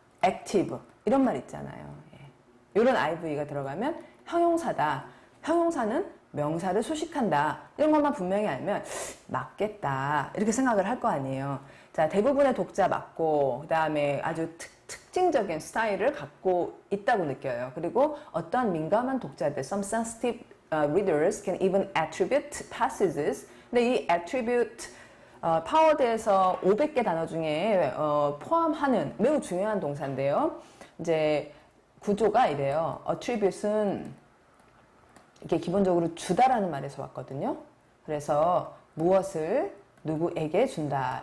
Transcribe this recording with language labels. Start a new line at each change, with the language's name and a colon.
Korean: active 이런 말 있잖아요. 이런 IVE가 들어가면 형용사다. 형용사는 명사를 수식한다. 이런 것만 분명히 알면 맞겠다. 이렇게 생각을 할 거 아니에요. 자, 대부분의 독자 맞고 그 다음에 아주 특징적인 스타일을 갖고 있다고 느껴요. 그리고 어떤 민감한 독자들,
English: some sensitive readers can even attribute passages.
Korean: 근데 이 attribute 파워드에서 500개 단어 중에 포함하는 매우 중요한 동사인데요. 이제 구조가 이래요. attribute은 이게 기본적으로 주다라는 말에서 왔거든요. 그래서 무엇을 누구에게 준다.